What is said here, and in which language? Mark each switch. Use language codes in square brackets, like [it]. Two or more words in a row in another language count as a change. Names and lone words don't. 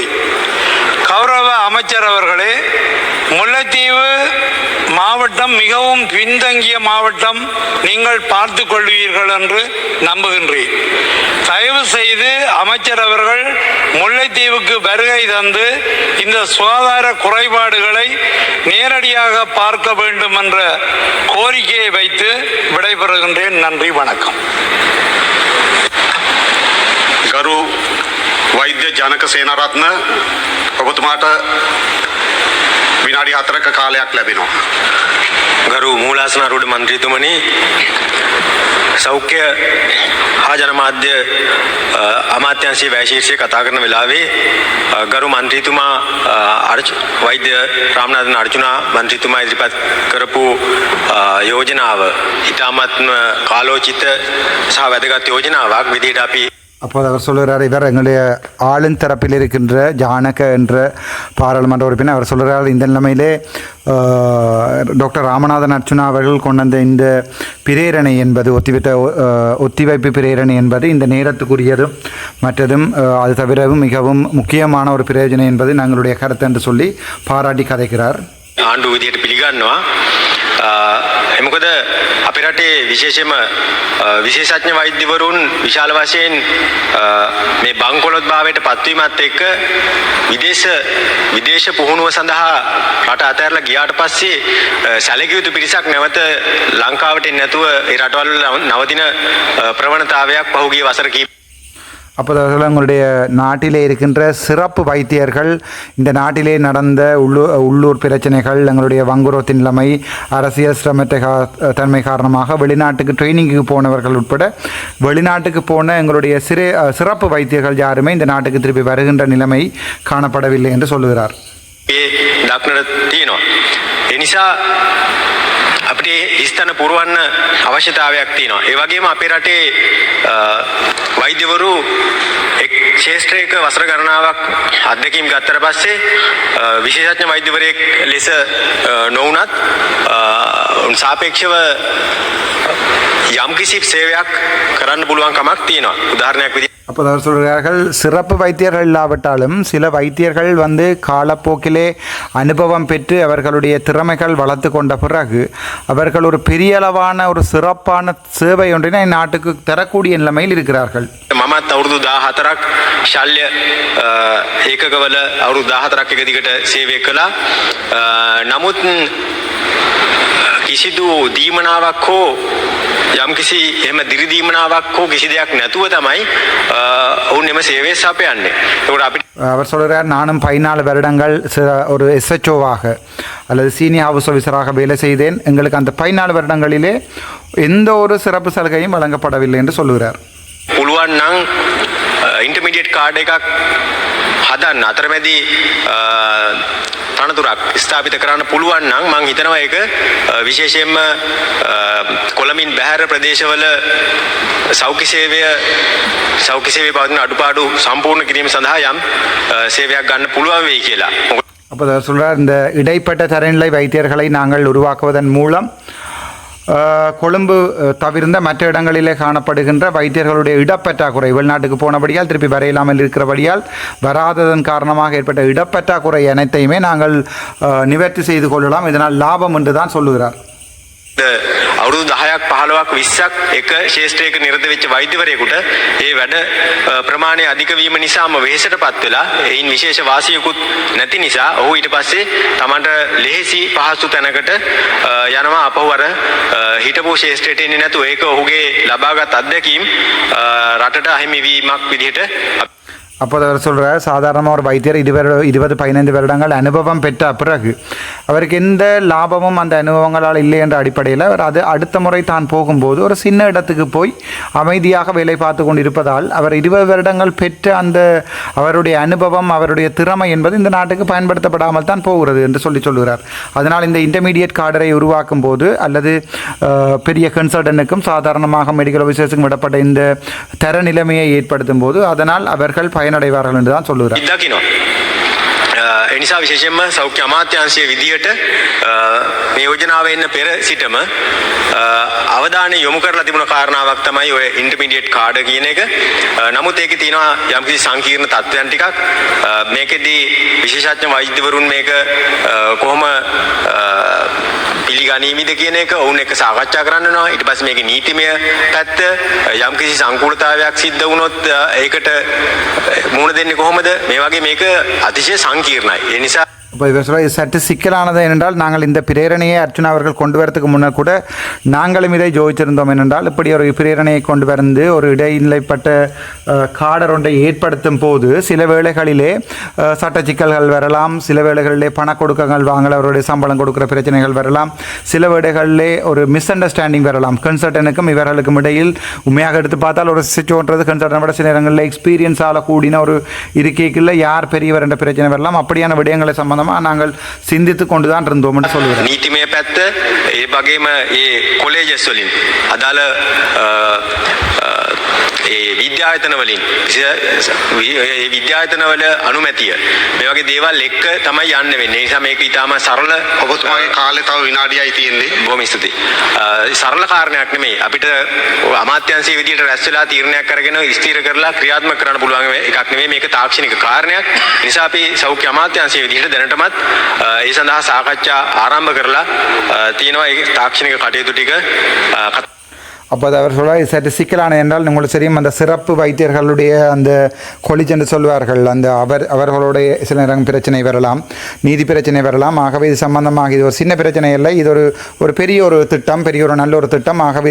[ta] கௌரவ அமைச்சர் அவர்களே, முல்லைத்தீவு மாவட்டம் மிகவும் பின்தங்கிய மாவட்டம், நீங்கள் பார்த்து கொள்வீர்கள் என்று நம்புகின்றேன். தயவு செய்து அமைச்சர் அவர்கள் முல்லைத்தீவுக்கு வருகை தந்து இந்த சுகாதார குறைபாடுகளை நேரடியாக பார்க்க வேண்டும் என்ற கோரிக்கையை வைத்து விடைபெறுகின்றேன். நன்றி, வணக்கம். [si] ගරු වෛද්‍ය ජනක සේනාරත්න ඔබතුමාට විනාඩි 4ක කාලයක් ලැබෙනවා. ගරු මූලාසනාරූඪ මන්ත්‍රීතුමනි, සෞඛ්‍ය හා ජනමාධ්‍ය අමාත්‍යාංශයේ වැය කතා කරන වෙලාවේ ගරු මන්ත්‍රීතුමා වෛද්‍ය රාමනාදන් අර්ජුනා මන්ත්‍රීතුමා ඉදිරිපත් කරපු යෝජනාව ඉතාමත්ම කාලෝචිත සහ වැදගත් යෝජනාවක් විදිහට අපි. [ta] அப்போது அவர் சொல்கிறார், இவர் எங்களுடைய ஆளும் தரப்பில் இருக்கின்ற ஜானக என்ற பாராளுமன்ற உறுப்பினர். அவர் சொல்கிறார், இந்த நிலைமையிலே டாக்டர் ராமநாதன் அர்ச்சுனா அவர்கள் கொண்டு வந்த இந்த பிரேரணை என்பது ஒத்திவைப்பு பிரேரணை என்பது இந்த நேரத்துக்குரியதும் மற்றதும் அது தவிரவும் மிகவும் முக்கியமான ஒரு பிரயோஜனை என்பது நாங்களுடைய கருத்து என்று சொல்லி பாராட்டி கதைக்கிறார். [si] ආණ්ඩුව විදිහට පිළිගන්නවා. මොකද අපේ රටේ විශේෂයෙන්ම විශේෂඥ වෛද්‍යවරුන් විශාල වශයෙන් මේ බංකොලොත් භාවයට පත්වීමත් එක්ක විදේශ පුහුණුව සඳහා රට අතහැරලා ගියාට පස්සේ සැලකිය යුතු පිරිසක් නැවත ලංකාවට එන්නේ නැතුව ඒ රටවල නවතින ප්‍රවණතාවයක් පහුගිය වසර කිහිප. [ta] அப்போது உங்களுடைய நாட்டிலே இருக்கின்ற சிறப்பு வைத்தியர்கள், இந்த நாட்டிலே நடந்த உள்ளூர் பிரச்சனைகள், எங்களுடைய வங்குரோத்தின் நிலைமை, அரசியல் சிரமத்த தன்மை காரணமாக வெளிநாட்டுக்கு ட்ரைனிங்குக்கு போனவர்கள் உட்பட வெளிநாட்டுக்கு போன எங்களுடைய சிறப்பு வைத்தியர்கள் யாருமே இந்த நாட்டுக்கு திருப்பி வருகின்ற நிலைமை காணப்படவில்லை என்று சொல்லுகிறார். [si] ඒ දක්නට තියෙනවා. ඒ නිසා අපිට ස්ථාන පුරවන්න අවශ්‍යතාවයක් තියෙනවා. ඒ වගේම අපේ රටේ වෛද්‍යවරු එක් ක්ෂේත්‍රයක වසර ගණනාවක් අත්දැකීම් ගත්තට පස්සේ විශේෂඥ වෛද්‍යවරයෙක් ලෙස නොවුනත් සාපේක්ෂව යම්කිසි සේවයක් කරන්න පුළුවන් කමක් තියෙනවා. උදාහරණයක් විදිහට [ta] அப்போ அவர் சொல்கிறார்கள் சிறப்பு வைத்தியர்கள் இல்லாவிட்டாலும் சில வைத்தியர்கள் வந்து காலப்போக்கிலே அனுபவம் பெற்று அவர்களுடைய திறமைகள் வளர்த்து கொண்ட பிறகு அவர்கள் ஒரு பெரிய அளவான ஒரு சிறப்பான சேவை ஒன்றினை நாட்டுக்கு தரக்கூடிய நிலைமையில் இருக்கிறார்கள். [si] මමත් අවුරුදු 14ක් ශල්‍ය ඒකකවල අවුරුදු 14ක් එක දිගට සේවය කළා. නමුත් කිසිදු දීමනාවක් හෝ යම්කිසි එහෙම දිරිදීමනාවක් හෝ කිසි දෙයක් නැතුව තමයි ඔවුන් එම සේවය සපයන්නේ. ඒකට අපිට [ta] அவர் சொல்கிறார், நானும் 14 வருடங்கள் ஒரு எஸ்ஹெச்ஓவாக அல்லது [en] senior house officer [ta] வேலை செய்தேன். எங்களுக்கு அந்த 14 வருடங்களிலே எந்த ஒரு சிறப்பு சலுகையும் வழங்கப்படவில்லை என்று சொல்லுகிறார். [si] පුළුවන් නම් [en] intermediate cadre [si] එකක් හදන්න අතරමැදි තනතුරක් ස්ථාපිත කරන්න පුළුවන් නම් මම හිතනවා ඒක විශේෂයෙන්ම කොළඹින් බැහැර ප්‍රදේශවල සෞඛ්‍ය සේවයේ පවතින අඩුපාඩු සම්පූර්ණ කිරීම සඳහා යම් සේවයක් ගන්න පුළුවන් වෙයි කියලා. [ta] அப்போ அவர் சொல்கிறார், இந்த இடைப்பட்ட தரநிலை வைத்தியர்களை நாங்கள் உருவாக்குவதன் மூலம் கொழும்பு தவிர்ந்த மற்ற இடங்களிலே காணப்படுகின்ற வைத்தியர்களுடைய இடப்பற்றாக்குறை, வெளிநாட்டுக்கு போனபடியால் திருப்பி வரையில்லாமல் இருக்கிறபடியால் வராததன் காரணமாக ஏற்பட்ட இடப்பற்றாக்குறை அனைத்தையுமே நாங்கள் நிவர்த்தி செய்து கொள்ளலாம், இதனால் லாபம் என்று தான் சொல்லுகிறார். [si] අවුරුදු 10ක් 15ක් 20ක් එක ශේෂ්ත්‍රයක නිරත වෙච්ච වෛද්‍යවරයෙකුට ඒ වැඩ ප්‍රමාණය අධික වීම නිසාම වෙහෙසටපත් වෙලා ඒයින් විශේෂ වාසියකුත් නැති නිසා ඔහු ඊට පස්සේ තමන්ට ලෙහෙසි පහසු තැනකට යනවා අපහු අර හිටපු ශේෂ්ත්‍රයට එන්නේ නැතුව ඒක ඔහුගේ ලබාගත් අත්දැකීම් රටට අහිමි වීමක් විදිහට. [ta] அப்போ அவர் சொல்கிறார், சாதாரணமாக ஒரு வைத்தியர் 20-15 வருடங்கள் அனுபவம் பெற்ற பிறகு அவருக்கு எந்த லாபமும் அந்த அனுபவங்களால் இல்லை என்ற அடிப்படையில் அவர் அது அடுத்த முறை தான் போகும்போது ஒரு சின்ன இடத்துக்கு போய் அமைதியாக வேலை பார்த்து கொண்டு இருப்பதால் அவர் 20 வருடங்கள் பெற்ற அந்த அவருடைய அனுபவம் அவருடைய திறமை என்பது இந்த நாட்டுக்கு பயன்படுத்தப்படாமல் தான் போகிறது என்று சொல்லுகிறார். அதனால் இந்த [en] intermediate cadre [ta] உருவாக்கும் போது அல்லது பெரிய கன்சல்டன்ட்டுக்கும் சாதாரணமாக [en] medical officers [ta] விடப்பட்ட இந்த தர நிலைமையை ஏற்படுத்தும் போது அதனால் அவர்கள் பயனடைவார்கள் என்று தான் சொல்லுகிறார். [si] එනිසා විශේෂයෙන්ම සෞඛ්‍ය අමාත්‍යාංශයේ විදියට මේ යෝජනාව එන්න පෙර සිටම අවධානය යොමු කරලා තිබුණ කාරණාවක් තමයි ඔය [en] intermediate cadre [si] කියන එක. නමුත් ඒකේ තියෙනවා යම්කිසි සංකීර්ණ තත්ත්වයන් ටිකක්. මේකෙදී විශේෂඥ වෛද්‍යවරුන් මේක කොහොම පිළිගනීවිද කියන එක ඔවුන් එක්ක සාකච්ඡා කරන්න වෙනවා. ඊට පස්සේ මේකේ නීතිමය පැත්ත යම්කිසි සංකූලතාවයක් සිද්ධ වුණොත් ඒකට මුහුණ දෙන්නේ කොහොමද? මේ වගේ මේක අතිශය සංකීර්ණයි. ඒ නිසා [ta] இப்போ இவர் சொல்ல இது சற்று சிக்கலானது ஏனென்றால் நாங்கள் இந்த பிரேரணையை அர்ச்சுனா அவர்கள் கொண்டு வரதுக்கு முன்னர் கூட நாங்களும் இதை ஜோதிச்சிருந்தோம். ஏனென்றால் இப்படி ஒரு பிரேரணையை கொண்டு வந்து ஒரு இடைநிலைப்பட்ட காடர் ஒன்றை ஏற்படுத்தும் போது சில வேளைகளிலே சட்ட சிக்கல்கள் வரலாம், சில வேளைகளிலே பண கொடுக்கங்கள் வாங்கல் அவருடைய சம்பளம் கொடுக்குற பிரச்சனைகள் வரலாம், சில வேளைகளிலே ஒரு [en] misunderstanding [ta] வரலாம். கன்சல்டனுக்கும் இவர்களுக்கும் இடையில் உண்மையாக எடுத்து பார்த்தால் ஒரு சிச்சுன்றது கன்சல்டன் விட சில நேரங்களில் எக்ஸ்பீரியன்ஸால் கூடின ஒரு இருக்கைக்குள்ள யார் பெரியவர் என்ற பிரச்சனை வரலாம். அப்படியான விடயங்களை சம்பந்தமாக நாங்கள் சிந்தித்து கொண்டுதான் இருந்தோம் என்று சொல்லுகிறோம். [si] නීතිමය පැත්ත ඒ වගේම ඒ කොලේජස් වලින් අදාළ ඒ විද්‍යායතන වලින් ඒ විද්‍යායතනවල අනුමැතිය මේ වගේ දේවල් එක්ක තමයි යන්න වෙන්නේ. ඒ නිසා මේක ඊටාම සරල ඔබතුමාගේ කාලේ තව විනාඩියයි තියෙන්නේ. බොහොම ස්තුතියි. සරල කාරණයක් නෙමෙයි. අපිට අමාත්‍යාංශයේ විදියට රැස් වෙලා තීරණයක් අරගෙන ස්ථිර කරලා ක්‍රියාත්මක කරන්න පුළුවන් එකක් නෙමෙයි. මේක තාක්ෂණික කාරණයක්. ඒ නිසා අපි සෞඛ්‍ය අමාත්‍යාංශයේ විදියට දැනටමත් ඒ සඳහා සාකච්ඡා ආරම්භ කරලා තියෙනවා. ඒ තාක්ෂණික කටයුතු ටික [ta] அப்போ அவர் சொல்வார், இது சற்று சிக்கலான என்றால் உங்களுக்கு தெரியும் அந்த சிறப்பு வைத்தியர்களுடைய அந்த கொலிஜ் என்று சொல்வார்கள், அந்த அவர்களுடைய சில நேரம் பிரச்சனை வரலாம், நீதி பிரச்சனை வரலாம். ஆகவே இது சம்பந்தமாக இது ஒரு சின்ன பிரச்சனை இல்லை, இது ஒரு பெரிய ஒரு திட்டம், பெரிய ஒரு நல்ல ஒரு திட்டம்.